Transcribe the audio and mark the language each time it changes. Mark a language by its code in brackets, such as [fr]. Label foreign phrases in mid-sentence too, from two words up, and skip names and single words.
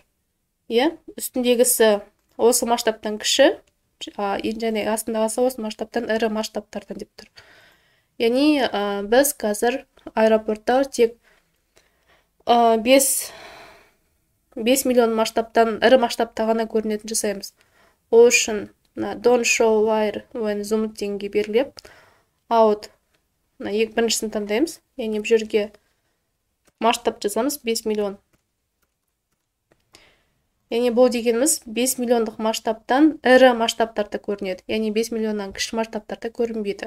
[kk] Үстіндегісі осы масштабтан кіші, және астындағысы осы масштабтан ірі масштабтардан деп тұр. Яғни біз қазір аэропорттар тек 5 миллион масштабтан ірі масштабта ғана көрінетін жасаймыз. Ол үшін [en] don't show wire when zoomed [kk] дегенге белгілеп, out біріншісін таңдаймыз. Яғни бұл жерге масштаб жазамыз 5 миллион. Яғни бұл дегеніміз 5 миллиондық масштабтан ірі масштабтарда көрінеді. Яғни 5 миллионнан кіші масштабтарда көрінбейді.